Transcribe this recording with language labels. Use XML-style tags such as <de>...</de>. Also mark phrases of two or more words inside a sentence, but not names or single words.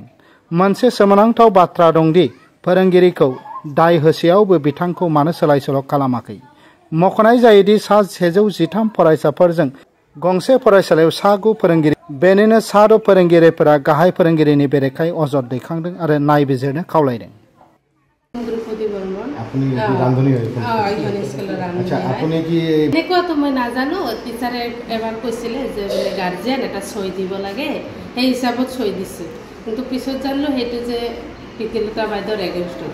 <brx>मोनसे सोमोनांथाव बाथ्रा दंदि फोरोंगिरिखौ दाय होसेयावबो बिथांखौ मानो सोलाय सोल' खालामाखै। मख'नाय जायोदि सा 113 फरायसाफोरजों गंसे फरायसालियाव सा 9 फोरोंगिरि, बेनिनो सा 6 फोरोंगिरिफोरा गाहाय फोरोंगिरिनि बेरेखायै अजद दैखांदों आरो नायबिजिरनो खावलायदों।</brx> <as>মই নাজানো, টিচাৰে এবাৰ কৈছিলে যে বোলে গাৰ্জিয়ান এটা ছয় দিব লাগে, সেই হিচাপত ছয় দিছে, কিন্তু পিছত জানিলো সেইটো যে পিতিলতা বাইদেউৰ এগেইনষ্টত।</as>